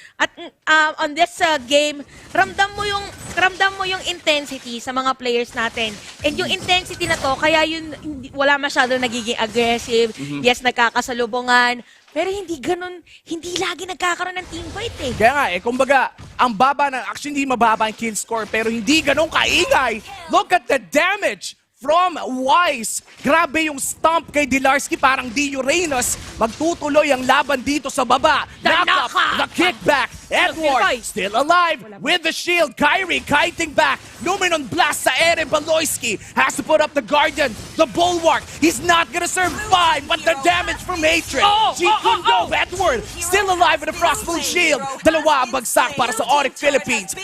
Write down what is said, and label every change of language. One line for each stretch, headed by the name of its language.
Filipino: At
English: on this game,
Filipino: ramdam mo yung intensity sa mga players natin. And yung intensity na to, kaya yun wala masyado nagiging aggressive. Yes, nagkakasalubungan. Pero hindi lagi nagkakaroon ng team fight eh. Kaya nga kumbaga, ang baba actually hindi mababa ang kill score, pero hindi ganun kaingay.
English: Look at the damage from Wise.
Filipino: Grabe yung stomp kay Dilarski, parang di Uranus. Magtutuloy ang laban dito sa baba.
English: Knock up, the kickback. Edward still alive with the shield. Kyrie kiting back. Luminon blast sa Ere. Baloyski has to put up the Guardian, the Bulwark. He's not gonna survive, but the damage from Hatred. G-Kundo, Edward still alive with a Frostmoon shield.
Filipino: Dalawa ang bagsak para sa ONIC Philippines.